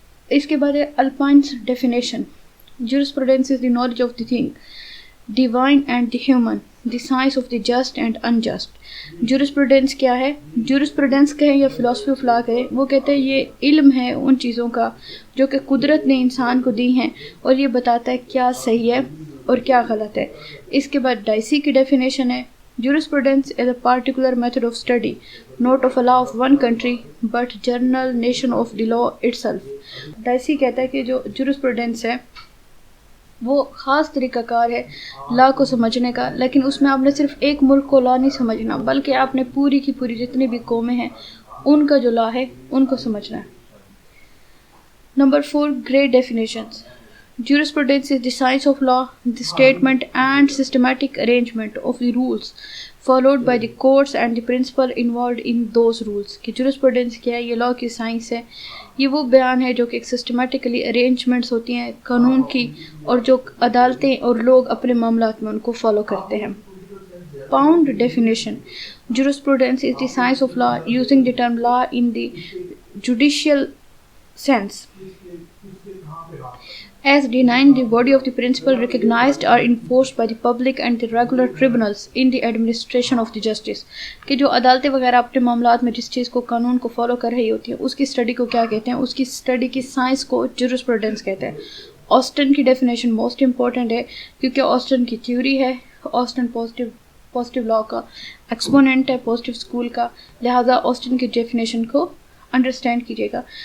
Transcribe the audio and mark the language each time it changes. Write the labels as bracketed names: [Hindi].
[Hindi] इसके बाद है [English] Ulpian's definition. Jurisprudence is the knowledge of the thing divine and the human, the science of the just and unjust. [Hindi] Jurisprudence क्या है? Jurisprudence कहें या फिलॉसफी ऑफ लॉ कहें, वो कहते हैं ये इल्म है उन चीज़ों का जो कि कुदरत ने इंसान को दी हैं और ये बताता है क्या सही है और क्या गलत है। इसके बाद डाइसी की डेफिनेशन है, [English] jurisprudence is a particular method of study, not of a law of one country, but general nation of the law itself. [Hindi] Dicey कहता है कि जो jurisprudence है वो ख़ास तरीक़ाकार है लॉ को समझने का, लेकिन उसमें आपने सिर्फ एक मुल्क को लॉ नहीं समझना, बल्कि आपने पूरी की पूरी जितनी भी कौमें हैं उनका जो लॉ है उनको समझना है। [English] Number 4 great definitions. Jurisprudence is the science of law, the statement and systematic arrangement of the rules followed by the courts and the principle involved in those rules. [Hindi] कि jurisprudence क्या है? ये law की science है, ये वो बयान है जो कि एक systematically arrangements होती हैं कानून की और जो अदालतें और लोग अपने मामलात में उनको follow करते हैं। [English] Pound definition. Jurisprudence is the science of law using the term law in the judicial sense, as denying the body of the principle recognized or enforced by the public and the regular tribunals in the administration of the justice. [Hindi] कि जो अदालतें वगैरह अपने मामलात में जिस चीज़ को कानून को फॉलो कर रही होती हैं उसकी स्टडी को क्या कहते हैं? उसकी स्टडी की साइंस को ज्यूरिस्प्रूडेंस कहते हैं। ऑस्टन की डेफिनेशन मोस्ट इंपॉर्टेंट है क्योंकि ऑस्टन की थ्योरी है, ऑस्टन पॉजिटिव लॉ का एक्सपोनेंट है, पॉजिटिव स्कूल का, लिहाजा ऑस्टन की डेफिनेशन को अंडरस्टैंड कीजिएगा।